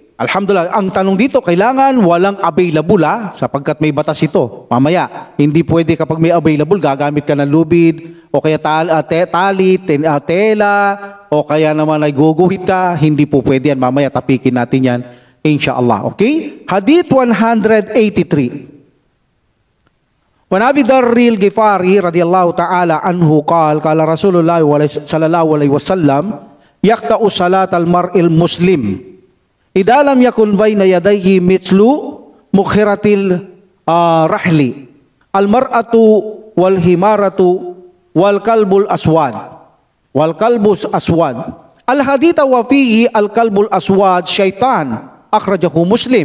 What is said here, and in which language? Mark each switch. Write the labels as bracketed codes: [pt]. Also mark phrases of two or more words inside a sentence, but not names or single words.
[tl] Alhamdulillah, ang tanong dito, kailangan walang available sapagkat may batas ito. Mamaya, hindi pwede kapag may available, gagamit ka ng lubid, o kaya tali, tela, o kaya naman ay guguhit ka, hindi po pwede yan. Mamaya, tapikin natin yan, insyaAllah. Okay? Hadith 183. [ar] وعن أبي ذر الغفاري رضي الله تعالى عنه قال رسول الله صلى الله عليه وسلم يقطع صلاة المرء المسلم إذا لم يكن بين يديه مثل مؤخرة الرحل المرأة والحمار والكلب الأسود الحديث وفيه الكلب الأسود شيطان أخرجه مسلم.